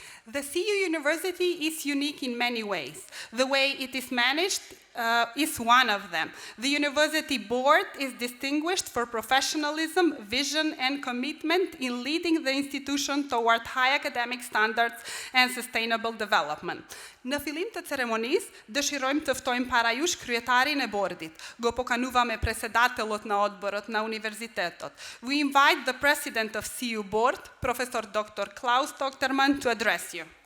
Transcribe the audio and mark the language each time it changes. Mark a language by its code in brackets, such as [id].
[en] The CU University is unique in many ways. The way it is managed is one of them. The university board is distinguished for professionalism, vision, and commitment in leading the institution toward high academic standards and sustainable development. [sq] Në fillim të ceremonisë, dëshirojmë të ftojmë para jush kryetarin e bordit. [mk] Go pokanuvame presedatelot na odborot na universitetot. [en] We invite the president of CU board, Professor Dr. Klaus Dokterman, to address you.